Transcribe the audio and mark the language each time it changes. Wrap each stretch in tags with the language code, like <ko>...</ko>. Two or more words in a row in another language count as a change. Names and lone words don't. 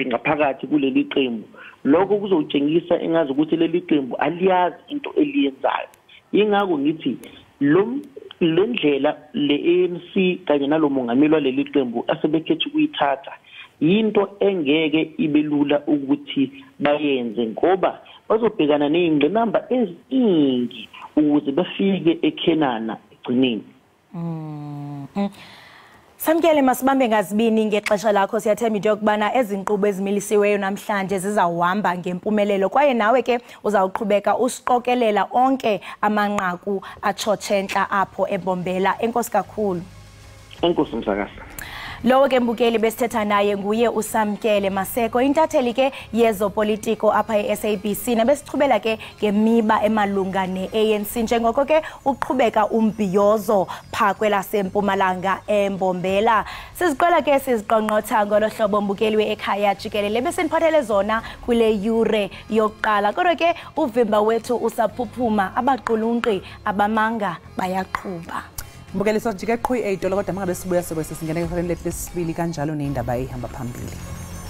<zu>ngaphakathi kuleli qembu lokho kuzotshengisa engazi ukuthi leli qembu aliyazi into eliyenzayo ingakho ngithi le ndlela le-ANC kanye nalomongameli waleli qembu asebekhetha ukuyithatha yinto engeke ibelula ukuthi bayenze ngoba bazobhekana nezingqinamba eziningi ukuze bafike ekhenana egcineni.</zu> <xh>Samkele masibambe ngazibini ngexesha lakho siyathemba into yokubana ezinkqubo ezimilisiweyo namhlanje zizawuhamba ngempumelelo kwaye nawe ke uzawuqhubeka usiqokelela onke amanqaku atshotshenhla apho ebombela. Enkosi kakhulu. Enkosi msakazi. Lowo ke mbukeli besithetha naye nguye uSamkele Maseko intatheli ke yezopolitiko apha eSABC nabesichubela ke ngemiba emalunga neANC njengoko ke uqhubeka umbhiyozo phakwela sempumalanga embombela. Siziqala ke siziqonqotha ngolohlobo mbukeli weEkhaya Jikelele beseniphathele zona kule yure yokuqala kodwa ke uvimba wethu usaphuphuma abaqulunqi abamanga bayaqhuba. Mbukeli sojike qhu 8 kodwa mangabe sibuya sobe sesingena eholeni lesibili kanjalo neindaba ehamba phambili.</xh>